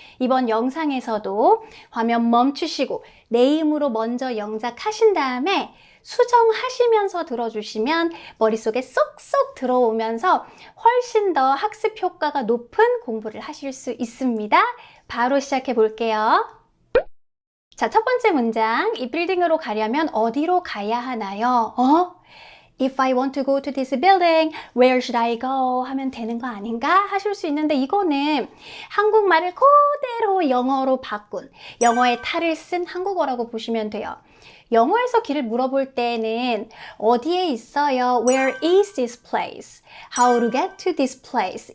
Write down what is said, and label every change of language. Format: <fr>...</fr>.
<ko>이번 영상에서도 화면 멈추시고 네임으로 먼저 영작하신 다음에 수정하시면서 들어주시면 머릿속에 쏙쏙 들어오면서 훨씬 더 학습 효과가 높은 공부를 하실 수 있습니다. 바로 시작해 볼게요. 자, 첫 번째 문장. 이 빌딩으로 가려면 어디로 가야 하나요?</ko> <en>If I want to go to this building, where should I go?</en> <ko>하면 되는 거 아닌가? 하실 수 있는데 이거는 한국말을 그대로 영어로 바꾼, 영어의 탈을 쓴 한국어라고 보시면 돼요. 영어에서 길을 물어볼 때는 어디에 있어요?</ko> <en>Where is this place? How to get to this place?</en>